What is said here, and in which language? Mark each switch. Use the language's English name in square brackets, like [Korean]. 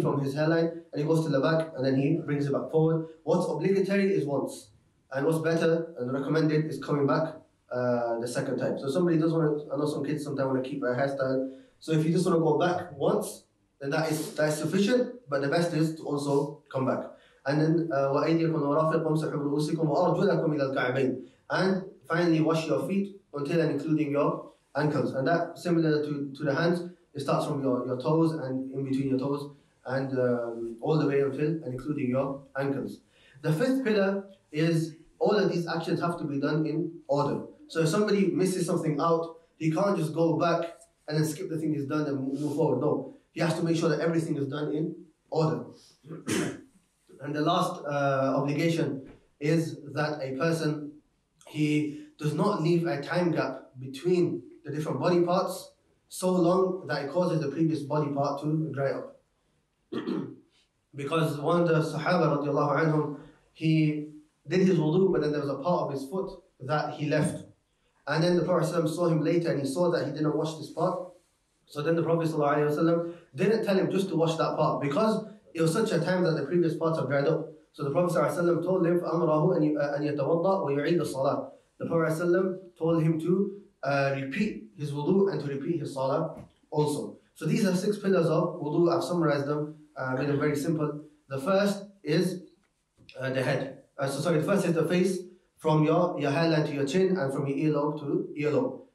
[English] from his hairline, and he goes to the back, and then he brings it back forward. What's obligatory is once. And what's better and recommended is coming back the second time. So somebody does want to, I know some kids sometimes want to keep their hairstyle. So if you just want to go back once, then that is sufficient, but the best is to also come back. And then [Arabic] وَأَيْدِيَكُمْ وَرَافِقُمْ وَامْسَحُوا بِرُؤُوسِكُمْ وَأَرْجُلَكُمْ إِلَى الْكَعْبَيْنِ. [English] And finally wash your feet until and including your ankles. And that, similar to the hands, it starts from your toes and in between your toes and all the way until and including your ankles. The fifth pillar is all of these actions have to be done in order. So if somebody misses something out, he can't just go back and then skip the thing he's done and move forward. No, he has to make sure that everything is done in order. And the last obligation is that a person, he does not leave a time gap between the different body parts so long that it causes the previous body part to dry up. Because one of the Sahaba radiallahu anhum, he did his wudu, but then there was a part of his foot that he left. And then the Prophet ﷺ saw him later and he saw that he didn't wash this part. So then the Prophet ﷺ didn't tell him just to wash that part because it was such a time that the previous parts have dried up. So the Prophet ﷺ told him, [Arabic] فَأَمْرَهُ أَنْ يَتَوَضَّأ وَيُعِيدَ الصَّلَاةِ. [English] The Prophet ﷺ told him to repeat his wudu and to repeat his salah also. So these are 6 pillars of wudu. I've summarized them, made them very simple. The first is the head. The first is the face, from your hairline to your chin and from your earlobe to earlobe.